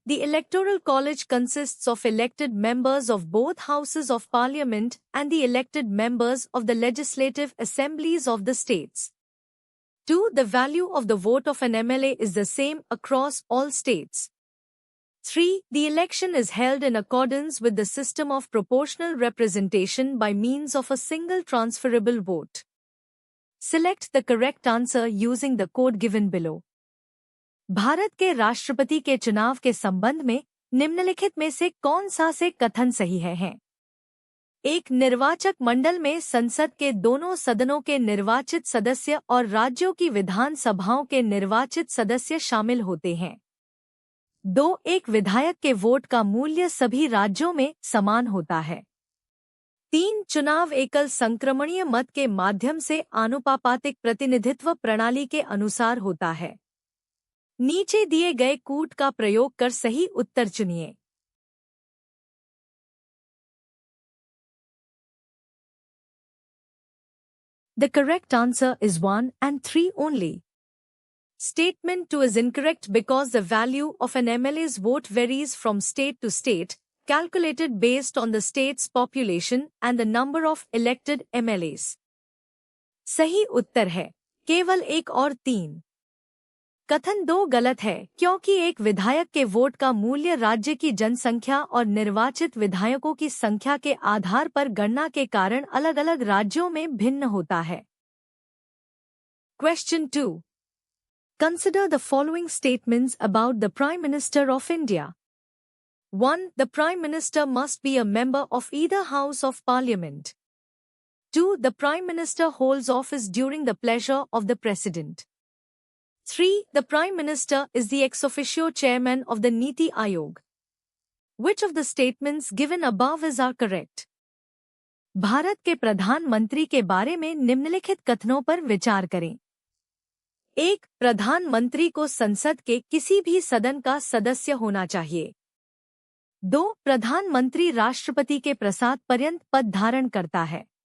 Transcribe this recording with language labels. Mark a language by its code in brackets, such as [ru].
[en] The Electoral College consists of elected members of both houses of Parliament and the elected members of the legislative assemblies of the states. 2. The value of the vote of an MLA is the same across all states. 3. The election is held in accordance with the system of proportional representation by means of a single transferable vote. Select the correct answer using the code given below. [hi] Bharat के राष्ट्रपति के चुनाव के संबंध में निम्नलिखित में से कौन सा से कथन सही है? एक निर्वाचक मंडल में संसद के दोनों सदनों के निर्वाचित सदस्य और राज्यों की विधान सभाओं के निर्वाचित सदस्य शामिल होते हैं। 2. एक विधायक के वोट का मूल्य सभी राज्यों में समान होता है। 3. चुनाव एकल संक्रमणीय मत के माध्यम से आनुपातिक प्रतिनिधित्व प्रणाली के अनुसार होता है। नीचे दिए गए कूट का प्रयोग कर सही उत्तर चुनिए। [en] The correct answer is 1 and 3 only. Statement 2 is incorrect because the value of an MLA's vote varies from state to state, calculated based on the state's population and the number of elected MLAs. [hi] सही उत्तर है केवल 1 और 3। कथन 2 गलत है क्योंकि एक विधायक के वोट का मूल्य राज्य की जनसंख्या और निर्वाचित विधायकों की संख्या के आधार पर गणना के कारण अलग-अलग राज्यों में भिन्न होता है। [en] Question 2. Consider the following statements about the Prime Minister of India. 1. The Prime Minister must be a member of either House of Parliament. 2. The Prime Minister holds office during the pleasure of the President. 3. The Prime Minister is the ex officio chairman of the Niti Aayog. Which of the statements given above are correct? [hi] Bharat के प्रधानमंत्री के बारे में निम्नलिखित कथनों पर विचार करें। 1. प्रधानमंत्री को संसद के किसी भी सदन का सदस्य होना चाहिए। 2. प्रधानमंत्री राष्ट्रपति के प्रसाद पर्यंत पद धारण करता है।